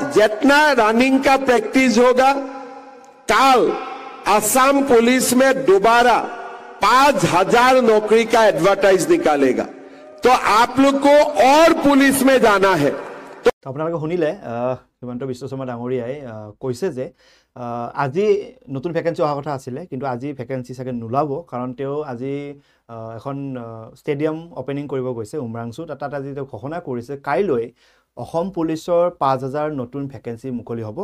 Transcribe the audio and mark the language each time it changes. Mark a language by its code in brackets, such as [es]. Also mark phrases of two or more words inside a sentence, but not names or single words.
[hi] जितना रनिंग का प्रैक्टिस होगा, कल असम पुलिस में दोबारा 5,000 नौकरी का एडवर्टाइज निकालेगा। तो आप लोग को और पुलिस में जाना है। [as] तो আপোনালোকে শুনিলে হিমন্ত বিশ্ব শৰ্মা ডাঙৰীয়াই কৈছে যে আজি নতুন ভ্যাকেন্সি অহা কথা আছিলে, কিন্তু আজি ভ্যাকেন্সি চাগে নোলাব, কাৰণ তেওঁ আজি এখন [en] stadium opening [as] কৰিব গৈছে উমৰাংচুত। তাত আজি তেওঁ ঘোষণা কৰিছে কাইলৈ অসম পুলিচৰ 5,000 নতুন ভ্যাকেন্সি মুকলি হ'ব।